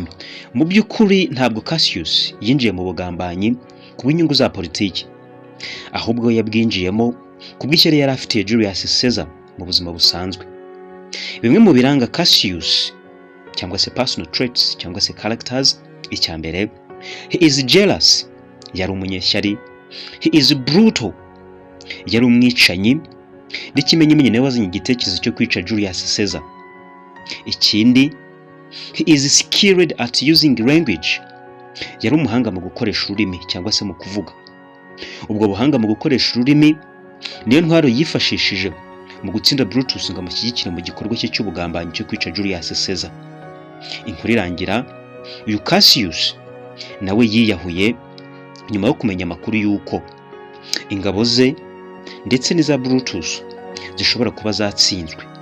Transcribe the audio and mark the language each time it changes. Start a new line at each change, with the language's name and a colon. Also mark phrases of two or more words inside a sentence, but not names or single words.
Kinyarwanda: Mu by'ukuri ntabwo Cassius yinjiye mu bugambanyi ku bw'inyungu za politiki, ahubwo yabwinjiyemo ku bw'ishyari yari afitiye Julius Caesar mu buzima busanzwe. Bimwe mu biranga Cassius cyangwa se
English: personal traits
Kinyarwanda: cyangwa se characters: icya mbere,
English: he is jealous,
Kinyarwanda: yari umunyeshyari.
English: He is brutal,
Kinyarwanda: yari umwicanyi. N'ikimenyimenyi nawe wazanye igitekerezo cyo kwica Julius Caesar. Ikindi,
English: he is skilled at using language,
Kinyarwanda: yari umuhanga mu gukoresha ururimi cyangwa se mu kuvuga. Ubwo buhanga mu gukoresha ururimi niyo ntwaro yifashishije mu gutsinda Brutus ngo amushyigikire mu gikorwa cye cy'ubugambanyi cyo kwica Julius Caesar. Inkuru irangira uyu Cassius nawe yiyahuye nyuma yo kumenya amakuru y'uko ingabo ze ndetse n'iza Brutus zishobora kuba zatsinzwe.